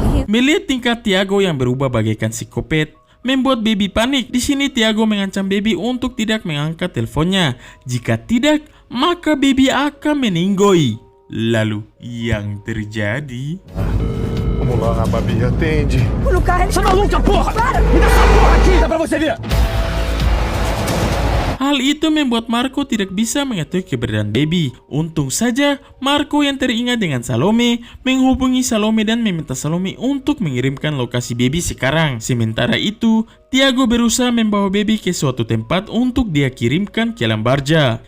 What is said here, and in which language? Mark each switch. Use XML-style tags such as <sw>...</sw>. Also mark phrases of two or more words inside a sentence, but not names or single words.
<id>Melihat tingkah Tiago yang berubah bagaikan psikopat, membuat Baby panik. Di sini Tiago mengancam Baby untuk tidak mengangkat teleponnya. Jika tidak, maka Baby akan meninggoy. Lalu yang terjadi?</id> <pt>Vamos lá, Babi, atende. Você é maluca, porra! Me dá essa porra aqui, dá pra você ver!</pt> <id>Hal itu membuat Marco tidak bisa mengetahui keberadaan Baby. Untung saja Marco yang teringat dengan Salome menghubungi Salome dan meminta Salome untuk mengirimkan lokasi Baby sekarang. Sementara itu, Tiago berusaha membawa Baby ke suatu tempat untuk dia kirimkan ke Lambarja.</id>